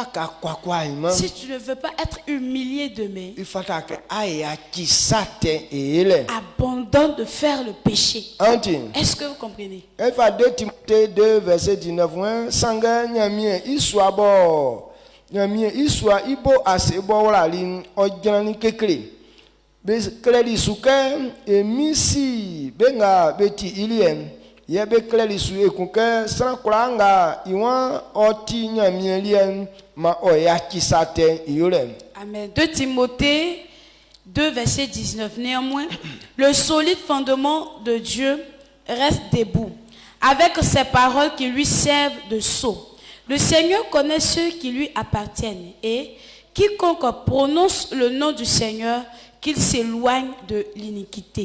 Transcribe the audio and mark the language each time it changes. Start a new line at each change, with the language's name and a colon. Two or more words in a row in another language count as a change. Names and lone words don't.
French: si tu ne veux pas être humilié demain, il faut abandonne de faire le péché. Est-ce que vous comprenez? 2 Timothée 2, verset 19. Il soit bon.
Baoulé: Iswa ibo asebo wala ojani kekle be kleli suke emisi benga beti ilien ye be kleli su ekunke san kuranga iwan oti nyamie lien ma oya kisate iole.
French: Amen. 2 Timothée 2 verset 19. Néanmoins, le solide fondement de Dieu reste debout avec ses paroles qui lui servent de sceau. Le Seigneur connaît ceux qui lui appartiennent et quiconque prononce le nom du Seigneur, qu'il s'éloigne de l'iniquité.